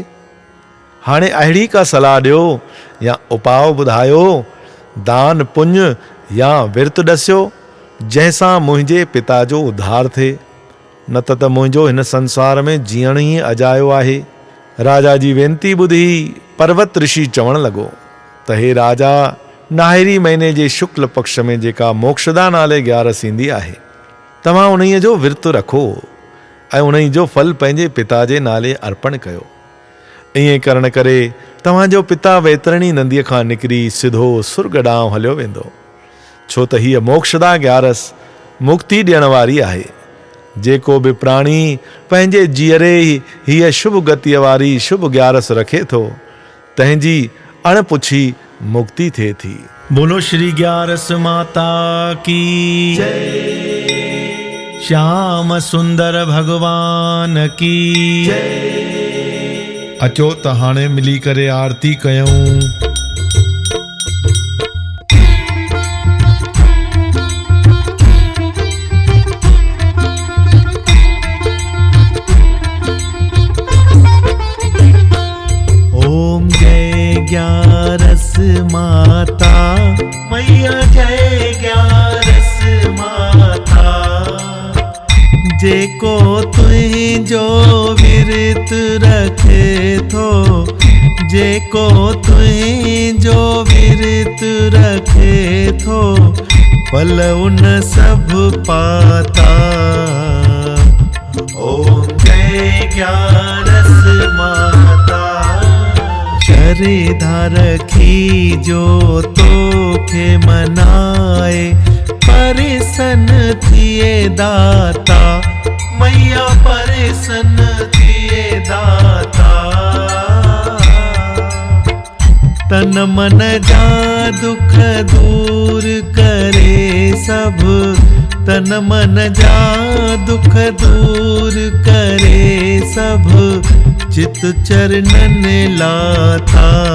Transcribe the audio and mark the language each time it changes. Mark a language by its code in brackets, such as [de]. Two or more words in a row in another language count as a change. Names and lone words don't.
[sd] हाणे अहिड़ी का सलाह ॾियो या उपाउ ॿुधायो, दान पुण्य या विर्त ॾसियो जंहिंसां मुंहिंजे पिता जो उद्धार थिए, न त मुंहिंजो हिन संसार में जीअण ई अजायो आहे। राजा जी वेनती ॿुधी पर्वत ऋषि चवण लॻो त हे राजा, नाहिरी महीने जे शुक्ल पक्ष में जेका मोक्षदा नाले ग्यारस ईंदी आहे, तव्हां उन्हीअ जो विर्त रखो ऐं उन्हीअ जो फल पंहिंजे पिता जे नाले अर्पण कयो। ईअं करण करे तव्हांजो पिता वैतरणी नंदीअ खां निकिरी सिधो सुर्ग ॾांहुं हलियो वेंदो, छो त हीअ मोक्षदा ग्यारस मुक्ति ॾियण वारी आहे। जेको बि प्राणी पंहिंजे जीअरे हीअ शुभ गतिअ वारी शुभ ग्यारस रखे थो, तंहिंजी अणपुछी मुक्ति थिए थी। [hi] बोलो श्री ग्यारस माता की जय, श्याम सुंदर भगवान की जय। [sd] अचो त हाणे मिली करे आरती कयूं। ओम जय ग्यारस माता मैया, जय ग्यारस माता। जेको तुंहिंजो विर्त रखे थो, जेको तुंहिंजो विर्त रखे थो, पल उन सब पाता। ओम जय ज्ञानस माता, शरीधा रखी जो तोखे मनाए, परिसन थिए दाता, मैया परिसन थिए दाता। तन मन जा दुख दूर करे सब, तन मन जा दुख दूर करे सब, चित चरणन लाथा।